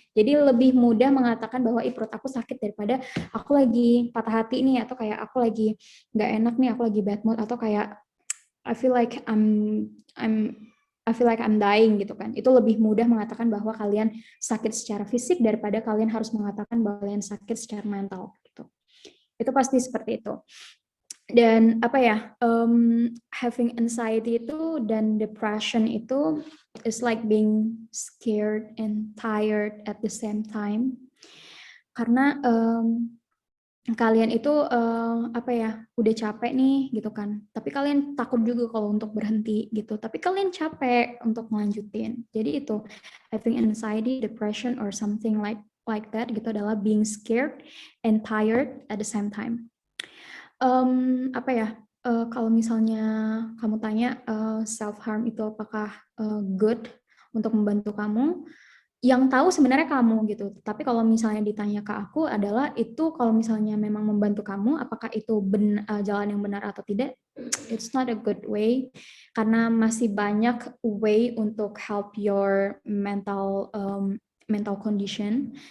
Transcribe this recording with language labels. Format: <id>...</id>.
<id>Jadi lebih mudah mengatakan bahwa perut aku sakit daripada aku lagi patah hati nih, atau kayak aku lagi nggak enak nih, aku lagi bad mood, atau kayak</id> <en>I feel like I'm dying</en> <id>gitu kan. Itu lebih mudah mengatakan bahwa kalian sakit secara fisik daripada kalian harus mengatakan bahwa kalian sakit secara mental gitu. Itu pasti seperti itu. Dan apa ya,</id> <en>having anxiety itu dan depression itu is like being scared and tired at the same time.</en> <id>Karena kalian itu apa ya, udah capek nih gitu kan, tapi kalian takut juga kalau untuk berhenti gitu, tapi kalian capek untuk melanjutin.</id> <en>Jadi itu having anxiety, depression or something like that gitu adalah being scared and tired at the same time.</en> <id>Apa ya, kalau misalnya kamu tanya self harm itu apakah good untuk membantu kamu, yang tahu sebenarnya kamu gitu. Tapi kalau misalnya ditanya ke aku adalah itu kalau misalnya memang membantu kamu, apakah itu jalan yang benar atau tidak,</id> <en>it's not a good way,</en> <id>karena masih banyak way untuk</id> <en>help your mental condition.</en>